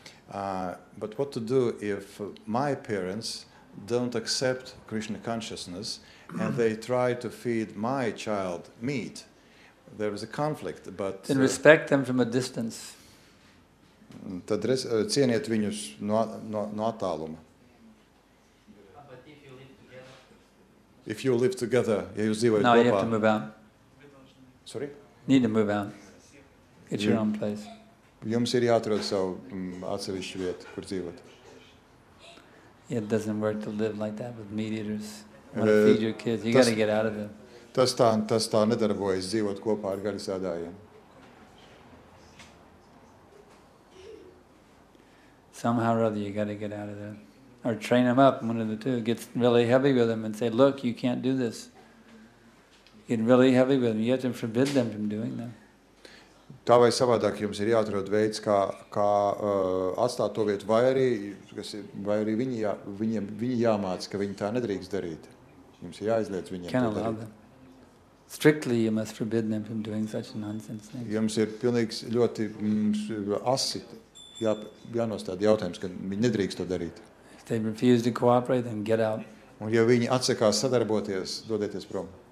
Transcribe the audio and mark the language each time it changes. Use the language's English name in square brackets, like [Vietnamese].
[English] But what to do if my parents don't accept Krishna consciousness and they try to feed my child meat? There is a conflict, but... Then respect them from a distance. [Latvian] Tad cieniet viņus no attāluma. [English] But if you live together... If you live together, [Latvian] ja jūs dzīvojat [English] No, [Latvian] kopā... [English] you have to move out. Sorry? Need to move out. Get your own place. [Latvian] Jums ir jāatrod savu atsevišķu vietu, kur dzīvot. [English] It doesn't work to live like that with meat eaters. You want to feed your kids. You got to get out of it. [Latvian] Tas tā nedarbojas dzīvot kopā ar gaļas ēdājiem. [English] Somehow or other, you got to get out of there. Or train them up, one of the two. Get really heavy with them and say, look, you can't do this. Get really heavy with them. You have to forbid them from doing that. [Latvian] Tā vai savādāk jums ir jāatrod veids, kā atstāt to vietu, vai arī viņi jāmāc, ka viņi tā nedrīkst darīt. Jums ir jāizliedz viņiem [English] Can't [Latvian] to [English] allow [Latvian] darīt. [English] them. Strictly, you must forbid them from doing such nonsense things. [Latvian] Jums ir pilnīgs ļoti asi jānostāda jautājums, ka viņi nedrīkst to darīt. [English] If they refuse to cooperate, then get out. [Latvian] Un ja viņi atsakās sadarboties, dodieties prom.